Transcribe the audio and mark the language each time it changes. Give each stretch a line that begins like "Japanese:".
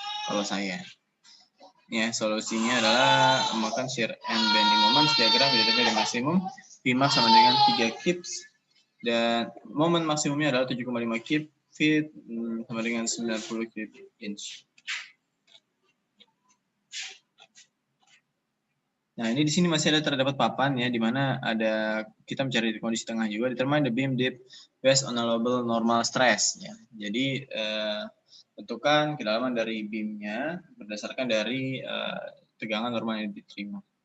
Indonesian: Kalau saya, ya solusinya adalah memakan
English: shear and bending moment diagram identify the
Indonesian: maksimum, Pmax sama dengan 3 kips dan momen maksimumnya adalah 7,5 kip feet sama dengan 90 kip inch. Nah, ini di sini masih ada terdapat papan, ya, di mana ada kita mencari kondisi tengah juga.
English: Determine the beam depth based on allowable normal stress.
Indonesian: Ya. Jadi tentukan kedalaman dari beamnya berdasarkan dari tegangan normal yang diterima.